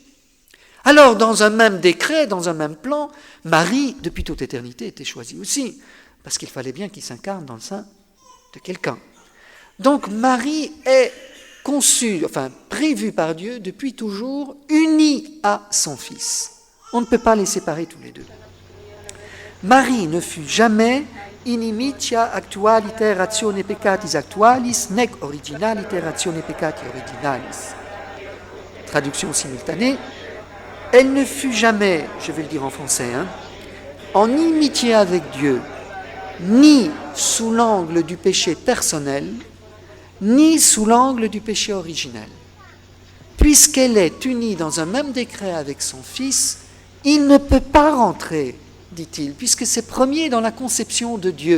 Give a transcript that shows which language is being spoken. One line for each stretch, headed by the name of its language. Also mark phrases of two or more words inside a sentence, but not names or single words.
French: Alors, dans un même décret, dans un même plan, Marie, depuis toute éternité, était choisie aussi, parce qu'il fallait bien qu'il s'incarne dans le sein de quelqu'un. Donc, Marie est conçue, prévue par Dieu depuis toujours, unie à son Fils. On ne peut pas les séparer tous les deux.
Latin: Marie ne fut jamais inimitia actualiter ratione peccatis actualis, nec originaliter ratione peccati originalis.
French: Traduction simultanée. Elle ne fut jamais, je vais le dire en français, en inimitié avec Dieu, ni sous l'angle du péché personnel, ni sous l'angle du péché originel. Puisqu'elle est unie dans un même décret avec son Fils, il ne peut pas rentrer, dit-il, puisque c'est premier dans la conception de Dieu.